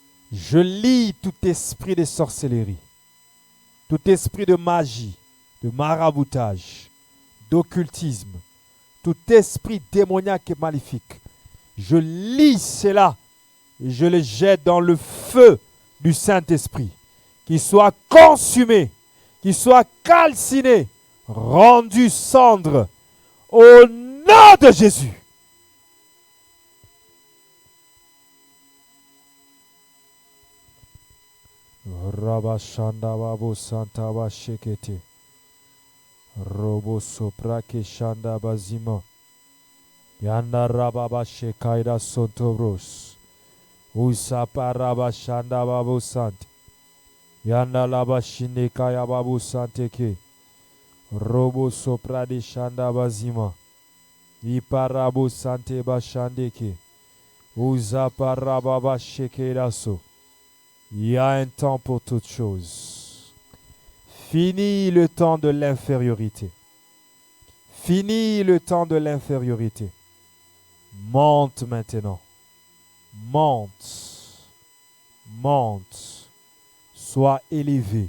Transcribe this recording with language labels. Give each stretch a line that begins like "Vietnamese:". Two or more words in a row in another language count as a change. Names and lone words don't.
French: Je lis tout esprit de sorcellerie, tout esprit de magie, de maraboutage, d'occultisme, tout esprit démoniaque et maléfique. Je lis cela et je le jette dans le feu du Saint-Esprit, qu'il soit consumé, qu'il soit calciné, rendu cendre, au nom de Jésus. Rabashanda Babu Santa Bashekete Robo Sopra Keshanda Bazima Yanda Rababa Shekaida Sontobros Usapa Rabashanda Babu Sante Yanda Labashine Kaya Babu Santeke Robo Sopra de Shanda Bazima Iparabu Sante Bashandeke Usapa Rababa Shekaida So. Il y a un temps pour toutes choses. Fini le temps de l'infériorité. Fini le temps de l'infériorité. Monte maintenant. Monte. Monte. Sois élevé.